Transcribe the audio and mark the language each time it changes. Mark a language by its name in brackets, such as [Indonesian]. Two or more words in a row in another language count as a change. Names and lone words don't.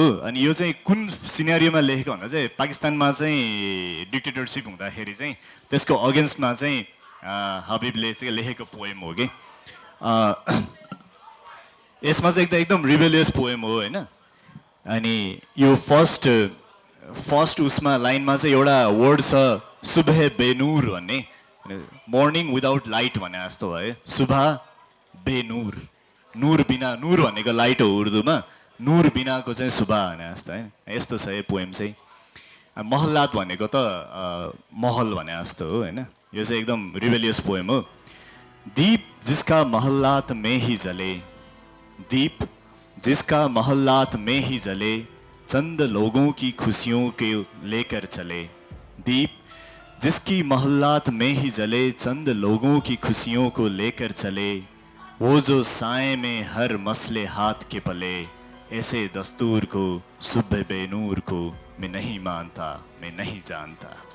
[Nepali] अनि यो चाहिँ कुन सिनेरियोमा लेखेको भन्दा चाहिँ पाकिस्तानमा चाहिँ डिक्टेटरसिप हुँदाखेरि चाहिँ त्यसको अगेन्स्टमा चाहिँ हबिबले चाहिँ लेखेको पोएम हो कि। यसमा चाहिँ एकदम [English] rebellious poem [Nepali] हो होइन। अनि यो फर्स्ट उसमा लाइनमा चाहिँ एउटा वर्ड छ [Urdu] صبح بے نور [Nepali] भन्ने, [English] morning without light [Nepali] भने जस्तो भयो। [Urdu] صبح بے نور, [Nepali] नूर बिना, नूर भनेको लाइट हो उर्दूमा, नूर बिनाको चाहिँ सुबह भने जस्तो है। यस्तो छ यो पोएम चाहिँ। महल्लात भनेको त महल भने जस्तो हो होइन। यो चाहिँ एकदम [English] rebellious poem [Nepali] हो। [Urdu] دیپ جس کا محلات میں ہی جلے، دیپ جس کا محلات میں ہی جلے، چند لوگوں کی خوشیوں کے لے کر چلے، دیپ جس کی محلات میں ہی جلے، چند لوگوں کی خوشیوں کو لے کر چلے، وہ جو سائے میں ہر مسلے ہاتھ کے پلے، ایسے دستور کو صبح بے نور کو میں نہیں مانتا، میں نہیں جانتا.